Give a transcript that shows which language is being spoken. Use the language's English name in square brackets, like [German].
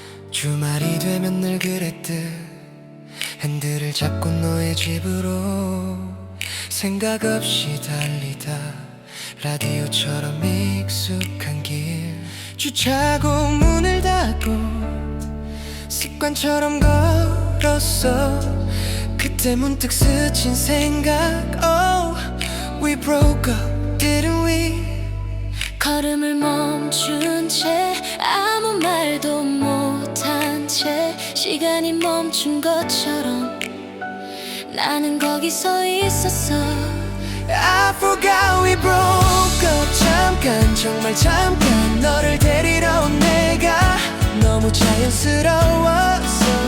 [Korean] 주말이 되면 늘 그랬듯 핸들을 잡고 너의 집으로 생각 없이 달리다. 라디오처럼 익숙한 길 주차고 문을 닫고 습관처럼 걸었어. 그때 문득 스친 생각 [English] Oh, we broke up, didn't we? [Korean] 걸음을 멈춘 채 아무 말도 못한 채 시간이 멈춘 것처럼 나는 거기 서 있었어. [English] I forgot we broke up. [Korean] 잠깐 정말 잠깐 너를 데리러 온 내가 너무 자연스러웠어.